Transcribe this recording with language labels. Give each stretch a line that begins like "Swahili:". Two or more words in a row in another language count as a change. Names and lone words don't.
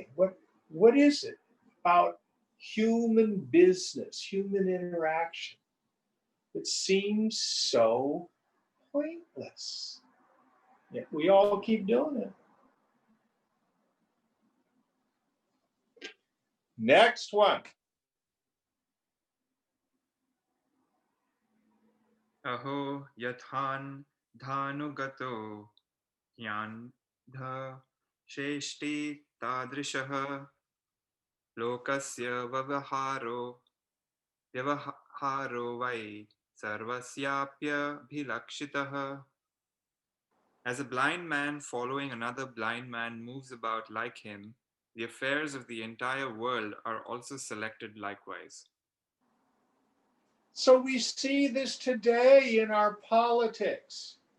English: What is it about human business, human interaction that seems so pointless? Yet we all keep doing it. Next one.
Sanskrit: अहो यथान्धानुगतो यान्धश्चेष्टि तादृशः लोकस्य व्यवहारो वै सर्वस्याप्यभिलक्षितः.
English: As a blind man following another blind man moves about like him, the affairs of the entire world are also selected likewise. So we see this today in our politics.